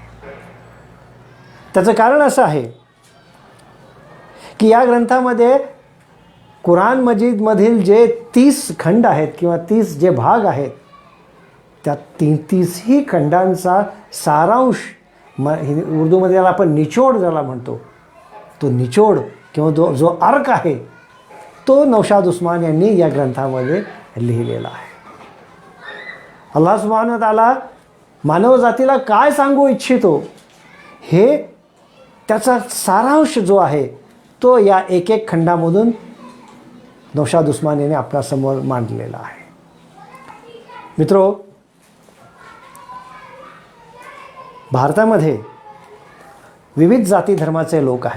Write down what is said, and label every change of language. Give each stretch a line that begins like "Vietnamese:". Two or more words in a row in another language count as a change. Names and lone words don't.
Marathi: त्याचं कारण असं आहे की या ग्रंथामध्ये कुराण मजीदमधील जे 30 खंड आहेत किंवा 30 जे भाग आहेत त्या 30ही खंडांचा सारांश उर्दूमध्ये याला आपण निचोड ज्याला म्हणतो, तो निचोड किंवा जो अर्क आहे तो नौशाद उस्मान यांनी या ग्रंथामध्ये लिहिलेला आहे.
Arabic: الله سبحانه و تعالى
Marathi: मानवजातीला काय सांगू इच्छितो हे त्याचा सारांश जो आहे तो या एक खंडामधून नौशाद उस्मान यांनी आपल्यासमोर मांडलेला आहे. मित्रो, भारतामध्ये विविध जाती धर्माचे लोक आहेत.